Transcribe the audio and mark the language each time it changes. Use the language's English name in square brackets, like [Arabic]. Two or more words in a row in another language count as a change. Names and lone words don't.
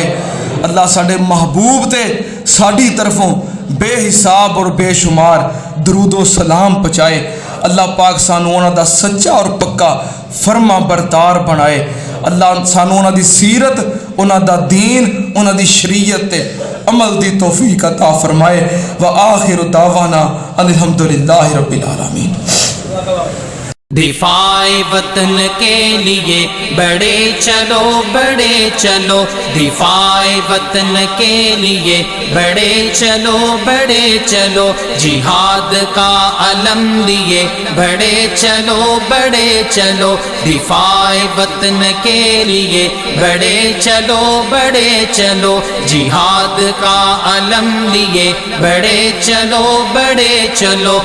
[Punjabi] اللہ ساڈے محبوب تے ساڈی طرفوں بےحساب اور بےشمار درود و سلام پہنچائے. اللہ پاک سانوں اونہاں دا سچا اور پکا فرمانبردار بنائے. اللہ سانوں اونہاں دی سیرت، اونہاں دا دین، اونہاں دی شریعت تے عمل دی توفیق عطا فرمائے. [Arabic] وآخر دعوانا الحمد لله رب العالمين. [Urdu] دفاعِ وطن کے لیے بڑھے چلو بڑھے چلو، دفاعِ وطن کے لیے بڑھے چلو بڑھے چلو، جہاد کا علم لیے بڑھے چلو بڑھے چلو، دفاعِ وطن کے لیے بڑھے چلو بڑھے چلو، جہاد کا علم لیے بڑھے چلو بڑھے چلو.